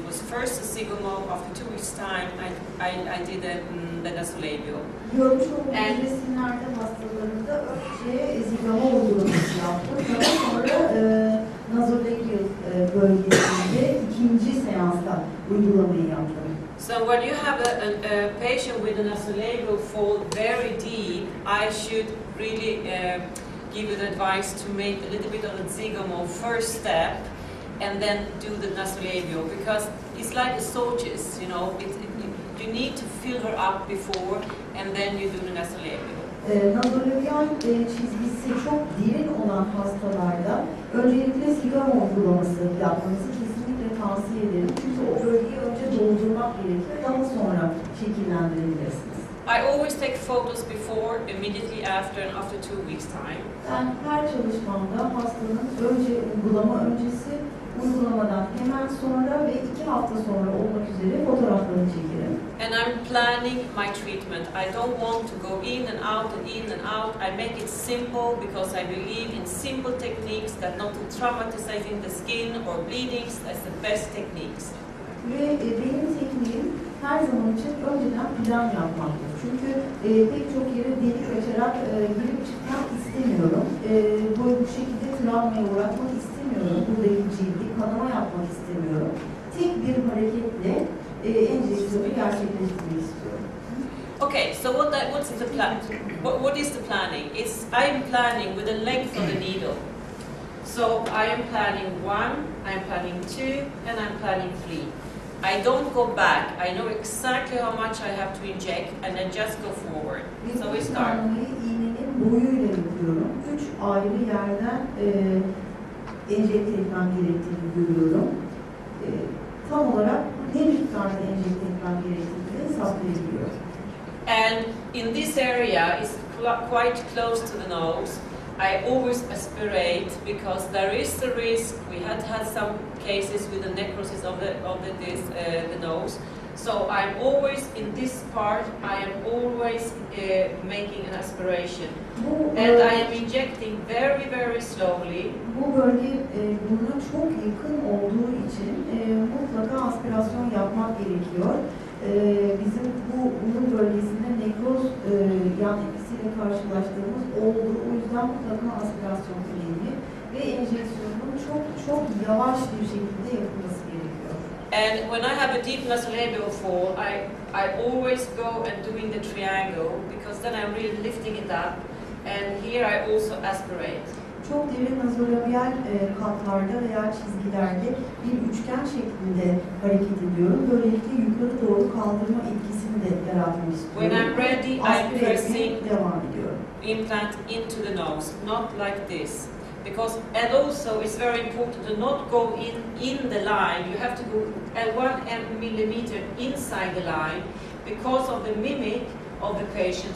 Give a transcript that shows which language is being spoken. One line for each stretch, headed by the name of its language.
English: It was first the zygomal. After 2 weeks' time, I did the nasolabial.
Turkish: Görmüş olduğunuz resimlerde hastalarında önce zigomal uygulaması yaptım. Daha sonra nasolabial bölgesinde ikinci seansta uygulamayı yaptım.
English: So when you have a patient with a nasolabial fold very deep, I should really give you the advice to make a little bit of the zygomal first step and then do the nasolabial, because it's like a soldiers, you know, you need to fill her up before and then you do the nasolabial.
Turkish: Nazolabial çizgisi çok derin olan hastalarda öncelikle sigara uygulaması yapmanızı kesinlikle tavsiye ederim. Çünkü o bölgeyi önce doldurmak gerekir, daha sonra şekillendirebilirsiniz.
English: I always take photos before, immediately after, and after 2 weeks' time.
Turkish: Ben her çalışmamda hastanın önce uygulama öncesi, uygulamadan hemen sonra ve 2 hafta sonra olmak üzere fotoğraflarını çekerim.
English: And I'm planning my treatment. I don't want to go in and out and in and out. I make it simple because I believe in simple techniques that not traumatizing the skin or bleedings. That's the best techniques.
Turkish: Ve benim tekniğim her zaman için önceden plan yapmaktır. Çünkü pek çok yere delik açarak girip çıkmak istemiyorum. Bu şekilde travmaya uğratmak istemiyorum. Buradaki cildi kanama yapmak istemiyorum. Tek bir hareketle enjeksiyonu gerçekleştirmek istiyorum.
English: Okay, so what's the plan? What is the planning? I'm planning with the length of the needle. So I am planning 1, I'm planning 2, and I'm planning 3. I don't go back. I know exactly how much I have to inject, and I just go forward. So we start.
Turkish: İğnenin boyuyla yapıyorum. 3 ayrı yerden enjekte etmem gerektiğini görüyorum. Tam olarak ne miktarda enjekte etmem gerektiğini hesaplayabiliyorum.
English: And in this area, it's quite close to the nose. I always aspirate because there is the risk. We had some cases with the necrosis of the nose. So I'm always in this part. I am always making an aspiration, and I am injecting very, very slowly.
Turkish: Bu bölge buruna çok yakın olduğu için mutlaka aspirasyon yapmak gerekiyor. Bizim bu burun bölgesinde nekroz yan etkisiyle karşılaştığımız oldu. O yüzden mutlaka aspirasyon önemli ve enjeksiyonun çok yavaş bir şekilde yapılması gerekiyor.
English: And when I have a deep nasolabial fall, I always go and doing the triangle because then I'm really lifting it up. And here I also aspirate.
Turkish: Çok derin nazolabial katlarda veya çizgilerde bir üçgen şeklinde hareket ediyorum. Böylelikle yukarı doğru kaldırma etkisini de yaratmak istiyorum.
English: When I'm ready, I'm pressing
Turkish: devam ediyorum.
English: implant into the nose, not like this. Because, and also it's very important to not go in the line. You have to go 1 millimeter inside the line because of the mimic of the patient.